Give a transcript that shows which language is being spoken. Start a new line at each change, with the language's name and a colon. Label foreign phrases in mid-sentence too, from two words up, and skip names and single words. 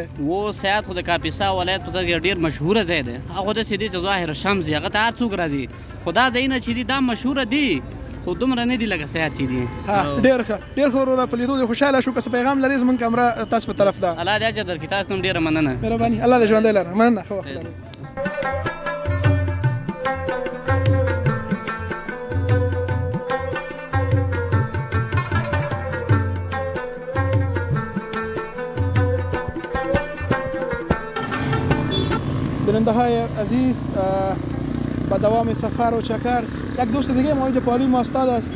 Pashto: و سیاد خو د کاپیسا ولایت په ځای ډېر مشهوره ځای دی. هغه داسې دی چې ظاهر شمس دی، هغه ته هر څوک راځي. خو دا ځایونه چې دي دا مشهوره دي خو دومره نه دي لکه سیاد چې دي. ډېر ښه وروره په لیدو دې خوشحاله شو. که څه پیغام لرې زموږ کامره تاسو په طرف ده. الله دې اجر درکړي. تاسو هم ډېره مننه. مهرباني. الله دې ژوندی لره. مننه. ښه وخت لرئ.
Persian: بیننده های عزیز، با دوام سفر و چکر یک دوست دیگه ما اینجا پالی ما استاد است.